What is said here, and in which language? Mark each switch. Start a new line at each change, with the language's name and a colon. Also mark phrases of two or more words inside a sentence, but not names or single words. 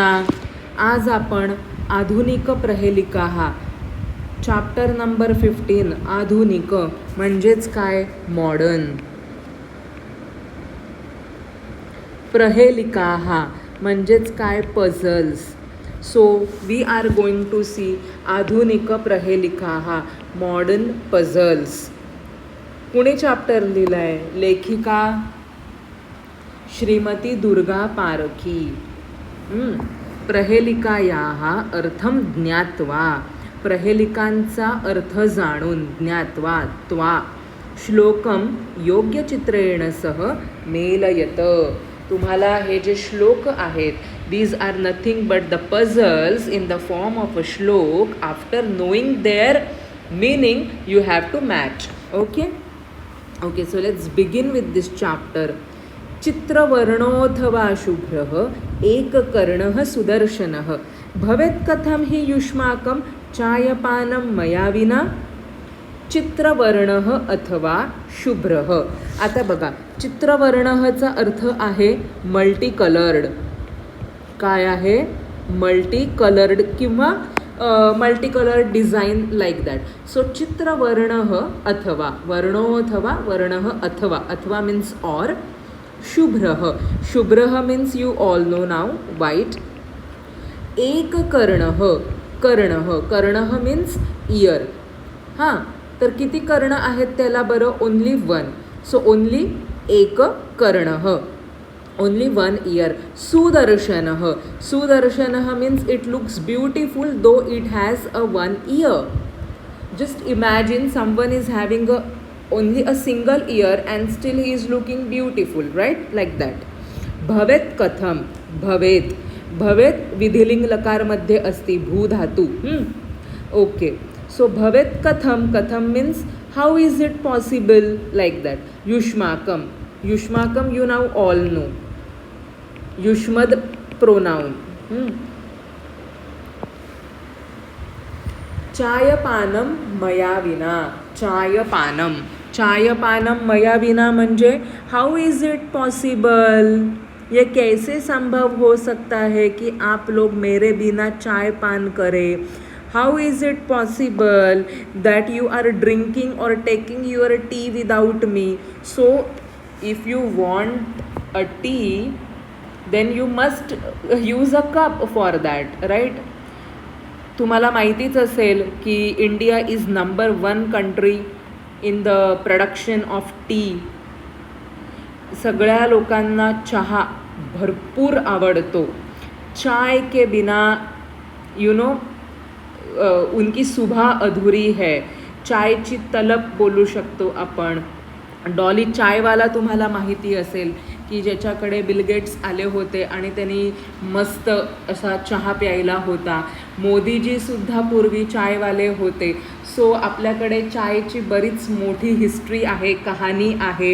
Marathi: आज आपण आधुनिक प्रहेलिका हा चॅप्टर नंबर 15 आधुनिक म्हणजेच काय मॉडर्न. प्रहेलिका हा म्हणजेच काय पझल्स.
English: So we are going to see आधुनिक प्रहेलिका हा modern puzzles.
Marathi: कुणी चॅप्टर लिहिलं आहे? लेखिका श्रीमती दुर्गा पारखी.
Sanskrit: प्रहेलिकायाः अर्थं ज्ञात्वा,
Marathi: प्रहेलिकांचा अर्थ जाणून,
Sanskrit: ज्ञात्वा त्वा श्लोकम योग्यचित्रेण सह मेलयत.
Marathi: तुम्हाला हे जे श्लोक आहेत,
English: These are nothing but the puzzles in the form of a shloka. After knowing their meaning you have to match. Okay, so let's begin with this chapter.
Sanskrit: चित्रवर्णोऽथवा शुभ्रः एककर्णः सुदर्शनः भवेत् कथं हि युष्माकं चायपानं मया विना. चित्रवर्णः अथवा शुभ्रः.
Marathi: आता बघा, चित्रवर्णःचा अर्थ आहे
English: multi coloured.
Marathi: काय आहे?
English: multi coloured किंवा multi coloured design like that.
Sanskrit: सो चित्रवर्णः अथवा वर्णोऽथवा वर्णः अथवा अथवा
English: means or
Sanskrit: शुभ्रः.
English: शुभ्रः means you all know now white.
Sanskrit: एककर्णः कर्णः कर्णः
English: means ear.
Marathi: हां, तर किती कर्ण आहेत त्याला बरं?
English: only one. so only
Sanskrit: एक कर्णः,
English: only one ear. सुदर्शनः सुदर्शनः means it looks beautiful though it has a one ear. Just imagine someone is having only a single ear and still he is looking beautiful, right? Like that.
Sanskrit: भवेत कथम. भवेत भवेत
Marathi: विधिलिंग लकार मध्ये असती भू धातू.
English: Okay, so
Sanskrit: भवेत कथम.
English: कथम means how is it possible, like that.
Sanskrit: युष्माकम युष्माकम
English: you now all know.
Sanskrit: युष्मद प्रोनाउन. चायपानम मया विना. चायपानम चायपानम मया विना म्हणजे
English: how is it possible,
Hindi: ये कैसे संभव हो सकता है कि आप लोग मेरे बिना चाय पान करें.
English: How is it possible that you are drinking और taking your tea without me. So if you want a tea then you must use a cup for that, right.
Marathi: तुम्हाला माहितीच असेल की
English: India is number 1 country in the production of tea.
Marathi: सगळ्या लोकांना चहा भरपूर आवडतो.
Hindi: चाय के बिना
English: you know
Hindi: उनकी सुबह अधुरी है.
Marathi: चायची तलब बोलू शकतो आपण. डॉली चायवाला तुम्हाला माहिती असेल की ज्याच्याकडे बिलगेट्स आले होते आणि त्यांनी मस्त असा चहा प्यायला होता. मोदीजीसुद्धा पूर्वी चायवाले होते. सो आपल्याकडे चायची बरीच मोठी हिस्ट्री आहे, कहाणी आहे.